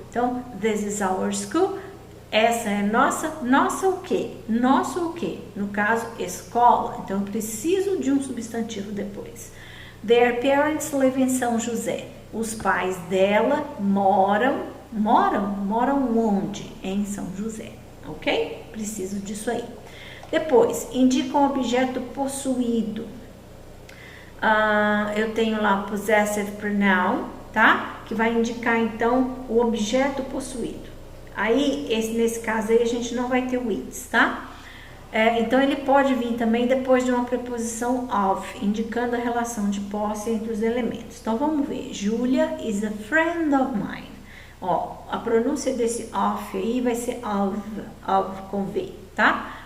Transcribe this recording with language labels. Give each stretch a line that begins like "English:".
Portuguese: Então,
English: this is our school.
Portuguese: Essa é nossa. Nossa o quê? Nosso o quê? No caso, escola. Então, eu preciso de um substantivo depois.
English: Their parents live in São José.
Portuguese: Os pais dela moram onde? Em São José, ok? Preciso disso aí. Depois, indica um objeto possuído. Eu tenho lá possessive pronoun, tá? Que vai indicar então o objeto possuído. Aí, nesse caso aí, a gente não vai ter o its, tá? Então, ele pode vir também depois de uma preposição of, indicando a relação de posse entre os elementos. Então, vamos ver.
English: Julia is a friend of mine.
Portuguese: Ó, a pronúncia desse of aí vai ser of com V, tá?